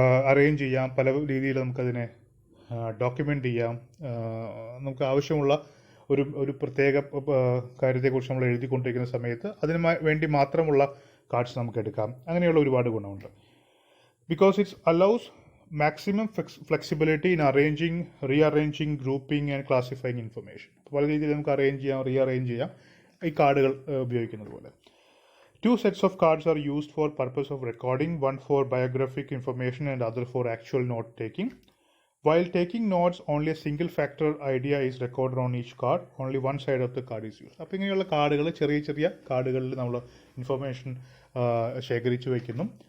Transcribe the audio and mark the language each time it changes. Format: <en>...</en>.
<ml>Arrange ചെയ്യാം, പല രീതിയിൽ നമുക്കതിനെ ഡോക്യുമെൻ്റ് ചെയ്യാം. നമുക്ക് ആവശ്യമുള്ള ഒരു പ്രത്യേക കാര്യത്തെക്കുറിച്ച് നമ്മൾ എഴുതിക്കൊണ്ടിരിക്കുന്ന സമയത്ത് അതിന് വേണ്ടി മാത്രമുള്ള കാർഡ്സ് നമുക്ക് എടുക്കാം. അങ്ങനെയുള്ള ഒരുപാട് ഗുണമുണ്ട്.</ml> <en>Because it's allows maximum flexibility in arranging, rearranging, grouping and classifying information.</en> <ml>പല രീതിയിൽ നമുക്ക് അറേഞ്ച് ചെയ്യാം, റീഅറേഞ്ച് ചെയ്യാം ഈ കാർഡുകൾ ഉപയോഗിക്കുന്നത് പോലെ.</ml> <en>2 sets of cards are used for purpose of recording, one for biographic information and other for actual note taking. While taking notes, only a single factor idea is recorded on each card. Only one side of the card is used.</en> <ml>അപ്പോൾ ഇങ്ങനെയുള്ള കാർഡുകൾ, ചെറിയ ചെറിയ കാർഡുകളിൽ നമ്മൾ information ശേഖരിച്ചു വയ്ക്കുന്നു.</ml>